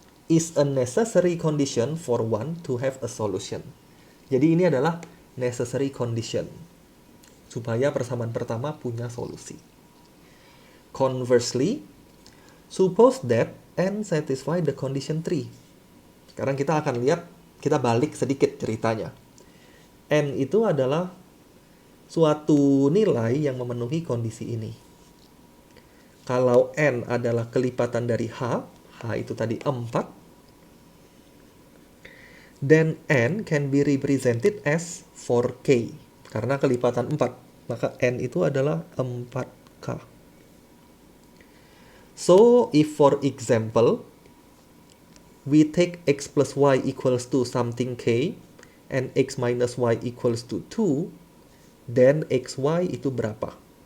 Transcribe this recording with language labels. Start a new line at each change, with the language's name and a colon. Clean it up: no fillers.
English: Is a necessary condition for one to have a solution.
Indonesian: Jadi ini adalah necessary condition. Supaya persamaan pertama punya solusi.
English: Conversely, suppose that N satisfy the condition 3.
Indonesian: Sekarang kita akan lihat, kita balik sedikit ceritanya. N itu adalah suatu nilai yang memenuhi kondisi ini. Kalau N adalah kelipatan dari H, H itu tadi 4,
English: then n can be represented as 4k.
Indonesian: Karena kelipatan 4, maka n itu adalah 4k.
English: So, if for example, we take x plus y equals to something k, and x minus y equals to 2, then xy
Indonesian: itu berapa?